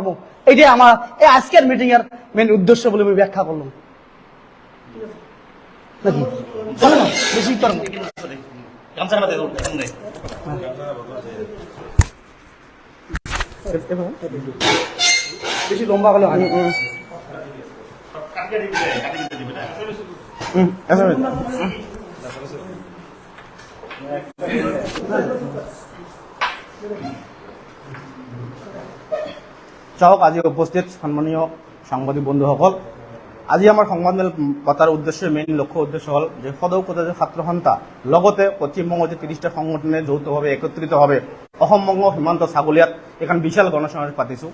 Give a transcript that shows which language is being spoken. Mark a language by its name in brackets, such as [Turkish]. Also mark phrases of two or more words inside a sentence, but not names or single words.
[Bangla] এটাই আমার এই আজকের মিটিং এর মেন উদ্দেশ্য বলে আমি ব্যাখ্যা করলাম। নাকি চলো না, বেশি তর না। বেশি লম্বা হলে হয় না। [Assamese] চাওক আজি উপস্থিত সম্মানীয় সাংবাদিক বন্ধুসকল, আজি আমাৰ সংবাদমেল পতাৰ উদ্দেশ্য মেইন লক্ষ্য উদ্দেশ্য হ'ল যে সদৌ কলেজৰ ছাত্ৰ সন্থা লগতে পশ্চিমবংগৰ যে 30টা সংগঠনে যৌথভাৱে একত্ৰিতভাৱে অসম বংগ সীমান্ত ছাগলীয়াত এখন বিশাল গণসমাবেশ পাতিছোঁ।